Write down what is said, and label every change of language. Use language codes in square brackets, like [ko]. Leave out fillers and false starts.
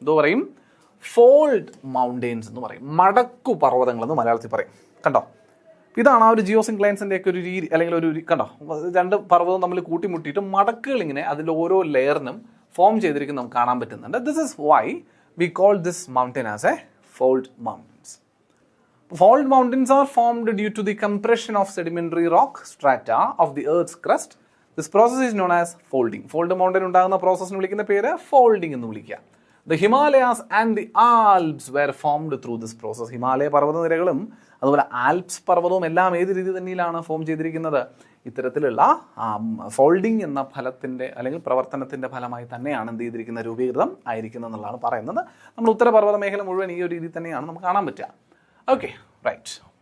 [ml] എന്തോ പറയും, fold mountains എന്ന് പറയും, മടക്കു പർവ്വതങ്ങളെന്ന് മലയാളത്തിൽ പറയും. കണ്ടോ, ഇതാണ് ആ ഒരു ജിയോ സിൻക്ലൈൻസിൻ്റെ ഒക്കെ ഒരു രീതി അല്ലെങ്കിൽ ഒരു കണ്ടോ, രണ്ട് പർവ്വതം തമ്മിൽ കൂട്ടിമുട്ടിയിട്ട് മടക്കുകൾ ഇങ്ങനെ അതിൻ്റെ ഓരോ ലെയറിനും ഫോം ചെയ്തിരിക്കുന്നത് നമുക്ക് കാണാൻ പറ്റുന്നുണ്ട്. [en] This is why we call this mountain as a fold mountains. Fault mountains are formed due to the compression of sedimentary rock strata of the Earth's crust. This process is known as folding. [ml] Fold mountain ഉണ്ടാകുന്ന പ്രോസസ്സിന് വിളിക്കുന്ന പേര് folding എന്ന് വിളിക്കുക. [en] The Himalayas and the Alps were formed through this process. [ml] Himalaya പർവ്വതനിരകളും അതുപോലെ Alps പർവ്വതവും എല്ലാം ഏത് രീതി തന്നെയിലാണ് form ചെയ്തിരിക്കുന്നത്, ഇത്തരത്തിലുള്ള ഫോൾഡിംഗ് എന്ന ഫലത്തിൻ്റെ അല്ലെങ്കിൽ പ്രവർത്തനത്തിൻ്റെ ഫലമായി തന്നെയാണ് എന്ത് ചെയ്തിരിക്കുന്ന രൂപീകൃതം ആയിരിക്കുന്നത് എന്നുള്ളതാണ് പറയുന്നത്. നമ്മൾ ഉത്തരപർവ്വത മേഖല മുഴുവൻ ഈ ഒരു രീതി തന്നെയാണ് നമുക്ക് കാണാൻ പറ്റുക. Okay, right.